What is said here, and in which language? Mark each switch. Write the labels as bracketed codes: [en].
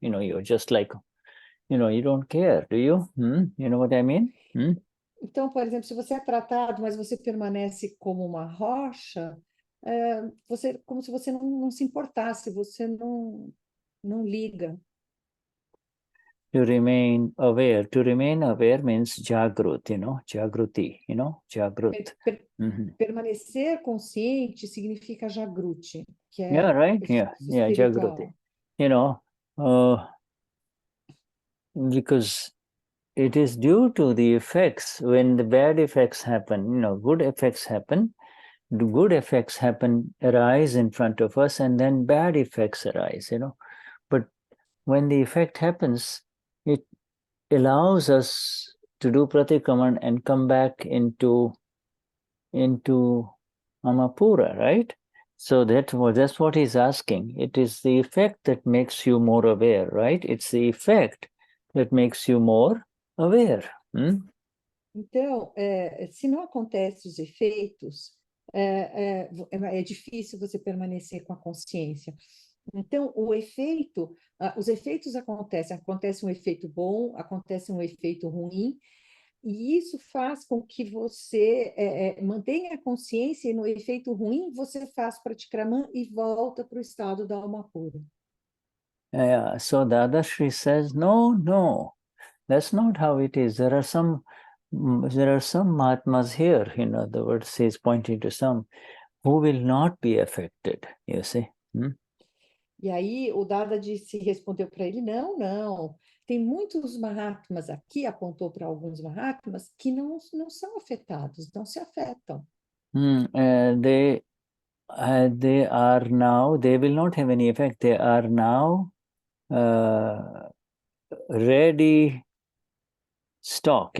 [en] You're just like, you don't care, do you? You know what I mean? [pt] Então, por exemplo, se você é tratado, mas você permanece como uma rocha, como se você não se importasse, você não liga. [en] To remain aware means jagrut, jagruti, jagrut. [pt] Permanecer consciente significa jagruti, que é [en] Yeah, right. [pt] espiritual. [en] Jagruti. Because it is due to the effects. When the bad effects happen, good effects happen. The good effects arise in front of us, and then bad effects arise. But when the effect happens, it allows us to do pratikraman and come back into Amapura, right? So that's what he's asking. It is the effect that makes you more aware, right? It's the effect that makes you more aware. [pt] Então, se não acontecem os efeitos, é difícil você permanecer com a consciência. Então, os efeitos acontece um efeito bom, acontece um efeito ruim, e isso faz com que você mantenha a consciência, e no efeito ruim você faz pratikraman e volta para o estado da alma pura. [en] So Dadashri says, no, that's not how it is. There are some Mahatmas here, in other words, he's pointing to some, who will not be affected, you see. [pt] E aí o Dada respondeu para ele, não, tem muitos Mahatmas aqui, apontou para alguns Mahatmas, que não são afetados, não se afetam. [en] They are now, they will not have any effect, they are now ready stock.